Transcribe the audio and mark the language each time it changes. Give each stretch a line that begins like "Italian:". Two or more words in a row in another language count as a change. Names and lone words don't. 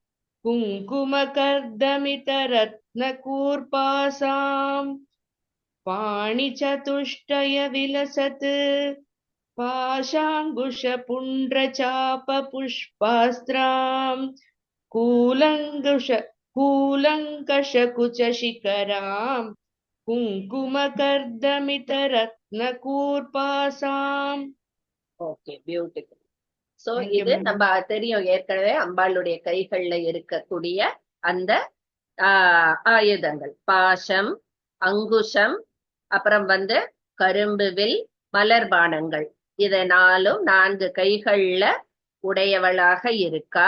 Sanskrit: कुङ्कुमकर्दमितरत्नकूर्पासाम् पाणिचतुष्टय विलसत् पाशाङ्कुशपुण्ड्रचाप पुष्पास्त्राम् कूलङ्कशकुचशिखराम् कुङ्कुमकर्दमितरत्नकूर्पासाम्.
English: Okay, beautiful. So Thank you,
Tamil: இது
English: ma'am.
Tamil: நம்ம தெரியும் ஏற்கனவே அம்பாளுடைய கைகள்ல இருக்கக்கூடிய அந்த ஆயுதங்கள். பாசம், அங்குஷம், அப்புறம் கரும்பு வில், மலர்பானங்கள். இத 4 கைகள்ல உடையவளாக இருக்கா.